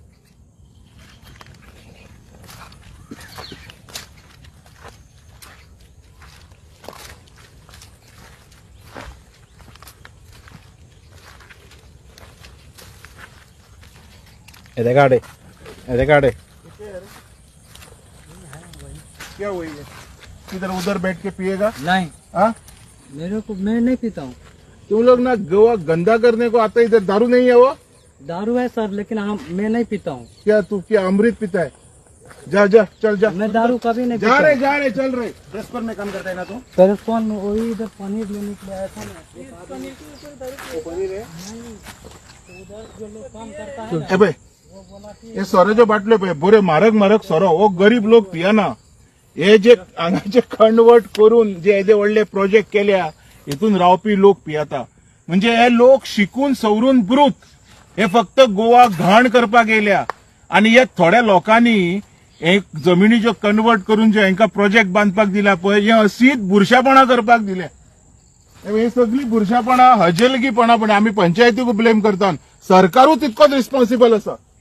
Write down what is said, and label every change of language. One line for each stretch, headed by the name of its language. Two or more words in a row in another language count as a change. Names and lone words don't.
Konkani: काढे
Hindi: क्या हुई है इधर उधर बैठ के पिएगा नहीं हाँ मैं नहीं पीता हूँ। तुम लोग ना गोवा गंदा करने को आता है इधर दारू नहीं है वो दारू है सर लेकिन मैं नहीं पीता हूँ। क्या तू क्या अमृत पीता है जा जा चल जा मैं दारू कभी नहीं जा पीता। रहे चल रहे डेस्क पर में काम करता है ना तू सर कौन वही इधर पनीर लेने के लिए आया था ना। उधर जो लोग काम करता है
Konkani: ए भाई हे सोऱ्याच्यो बाटल्यो पळय बरे म्हारग सोरो हो गरीब लोक पियाना हे जे हांगाचे कन्वर्ट करून जे हेजे व्हडले प्रोजेक्ट केल्या हितून रावपी लोक पियेता म्हणजे हे लोक शिकून सवरून ब्रूत हे फक्त गोवा घाण करपाक येयल्या आणि हे थोड्या लोकांनी हे जमिनीच्यो कन्वर्ट करून जे हांकां प्रोजेक्ट बांदपाक दिला पळय हे अशीच बुरशापणा करपाक दिले हे सगळी बुरशापणा हजेलगीपणा पण आम्ही पंचायतीक ब्लेम करतात सरकारूच तितकोच रिस्पॉन्सिबल आसा